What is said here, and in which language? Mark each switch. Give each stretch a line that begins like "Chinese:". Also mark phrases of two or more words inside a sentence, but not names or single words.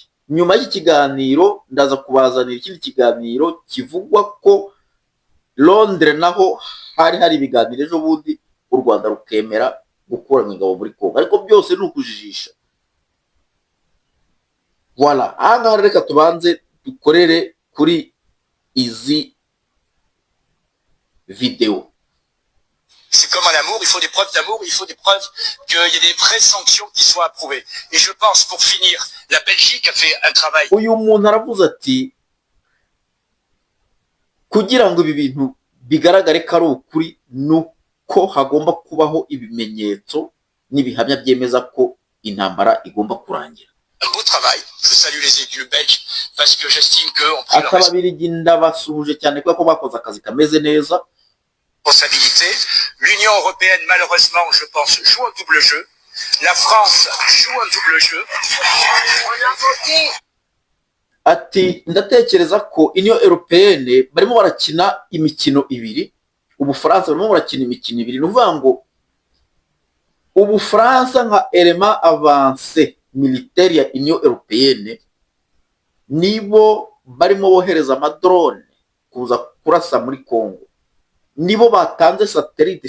Kinyarwanda: Nyuma y'ikiganiro ndaza kubazanira ikindi kiganiro kivugwa ko Londres naho hari ibiganiro ejo bundi u Rwanda rukemera gukura ingabo muri Kongo, ariko byose ni ukujijisha. Voilà, aha reka tubanze dukorere kuri izi video.
French: C'est comme en amour, il faut des preuves d'amour, il faut des preuves qu'il y ait des vraies sanctions qui soient approuvées. Et je pense, pour finir, la Belgique a fait un travail.
Kinyarwanda: Uyu muntu aravuze ati kugira ngo ibi bintu bigaragare ko ari ukuri, nuko hagomba kubaho ibimenyetso n'ibihamya byemeza ko intambara igomba kurangira.
French: Un beau travail. Je salue les élus belges parce que j'estime qu'eux ont pris leur
Kinyarwanda: Akababirigi ndabasuhuje cyane kuko bakoze akazi kameze neza.
French: responsabilité. L'Union européenne, malheureusement, je pense, joue un double jeu. La France joue un double jeu.
Kinyarwanda: Ati ndatekereza ko Union Européenne barimo barakina imikino ibiri, Ubufaransa barimo barakina imikino ibiri. Nuvuga ngo Ubufaransa nka
French: element avancé militaire
Kinyarwanda: ya Union Européenne nibo barimo bohereza amadrone kuza kurasa muri Congo, nibo batanze satellite.